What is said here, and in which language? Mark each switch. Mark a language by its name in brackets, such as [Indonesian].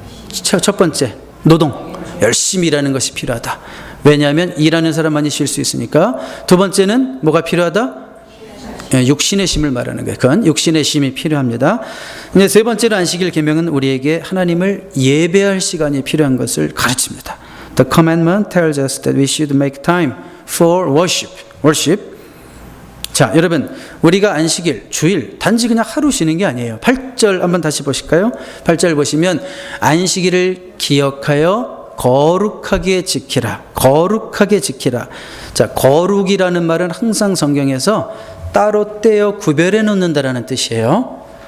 [Korean] 첫 번째, 노동. 열심히 일하는 것이 필요하다. 왜냐하면 일하는 사람만이 쉴 수 있으니까. 두 번째는 뭐가 필요하다? 육신의 쉼을 말하는 거예요. 그건 육신의 쉼이 필요합니다. 이제 세 번째로 안식일 계명은 우리에게 하나님을 예배할 시간이 필요한 것을 가르칩니다. [English] The commandment tells us that we should make time for worship. [Korean] 자, 여러분, 우리가 안식일, 주일, 단지 그냥 하루 쉬는 게 아니에요. 8절 한번 다시 보실까요? 8절 보시면 안식일을 기억하여 거룩하게 지키라. 거룩하게 지키라. 자, 거룩이라는 말은 항상 성경에서 따로 떼어 구별해 놓는다라는 뜻이에요.